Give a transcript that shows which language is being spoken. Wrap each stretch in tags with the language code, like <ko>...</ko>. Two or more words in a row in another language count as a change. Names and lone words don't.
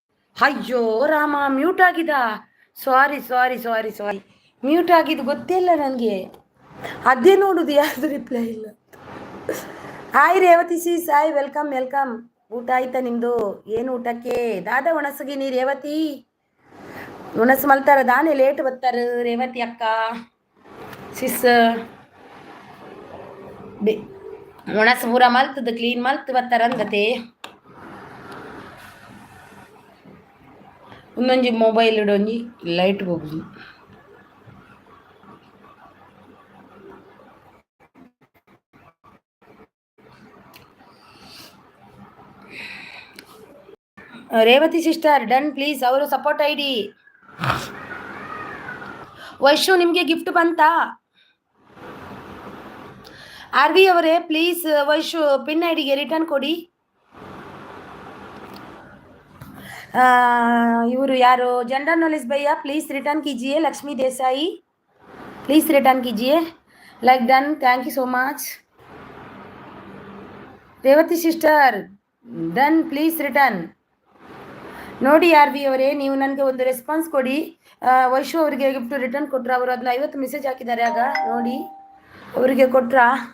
<kn>ಅಯ್ಯೋ ರಾಮ, ಮ್ಯೂಟ್ ಆಗಿದ.</kn> <en>sorry sorry sorry sorry,</en> <kn>ಮ್ಯೂಟ್ ಆಗಿದ್ದು ಗೊತ್ತೇ ಇಲ್ಲ ನನಗೆ. ಅದೇ ನೋಡುದು ಯಾರ್ದು ರಿಪ್ಲೈ ಇಲ್ಲ. ಹಾಯ್ ರೇವತಿ ಸಿ ಸಾಯ್,</kn> <en>welcome welcome.</en> <kn>ಊಟ ಆಯ್ತಾ ನಿಮ್ದು? ಏನು ಊಟಕ್ಕೆ?</kn> <tcy>ದಾದ ಒಣಸಗಿನಿ ರೇವತಿ, ಉಣಸ್ ಮಲ್ತಾರ ದಾನೆ ಲೇಟ್ ಬರ್ತಾರ ರೇವತಿ ಅಕ್ಕ ಸಿಸ್. ಒಣಸ್ ಪೂರ ಮಲ್ತದ ಕ್ಲೀನ್ ಮಲ್ತ್ ಬರ್ತಾರ ಅಂದತೆ. ಒಂದೊಂಜಿ ಮೊಬೈಲ್ ಇಡೊಂಜಿ ಲೈಟ್ ಹೋಗುದು.</tcy> <kn>ರೇವತಿ ಸಿಸ್ಟರ್</kn> <en>done please,</en> <kn>ಅವರು</kn> <en>support ID.</en> <kn>ವೈಶು ನಿಮಗೆ ಗಿಫ್ಟ್ ಬಂತಾ? ಆರ್ ವಿ ಅವರೇ ಪ್ಲೀಸ್ ವೈಶು ಪಿನ್ ಐಡಿಗೆ ರಿಟರ್ನ್ ಕೊಡಿ. ಇವರು ಯಾರು?</kn> <hi>जनरल नॉलेज भैया</hi> <en>please return</en> <hi>कीजिए. लक्ष्मी देसाई</hi> <en>please return</en> <hi>कीजिए.</hi> <en>like done, thank you so much.</en> <kn>ರೇವತಿ ಸಿಸ್ಟರ್</kn> <en>done please return.</en> <kn>ನೋಡಿ ಆರ್ ವಿ ಅವರೇ, ನೀವು ನನಗೆ ಒಂದು ರೆಸ್ಪಾನ್ಸ್ ಕೊಡಿ. ವೈಶು ಅವರಿಗೆ ಗಿಫ್ಟ್ ರಿಟರ್ನ್ ಕೊಟ್ರಾ? ಅವರು ಅದನ್ನ 50 ಮೆಸೇಜ್ ಹಾಕಿದ್ದಾರೆ, ಆಗ ನೋಡಿ ಅವರಿಗೆ ಕೊಟ್ರಾ?</kn>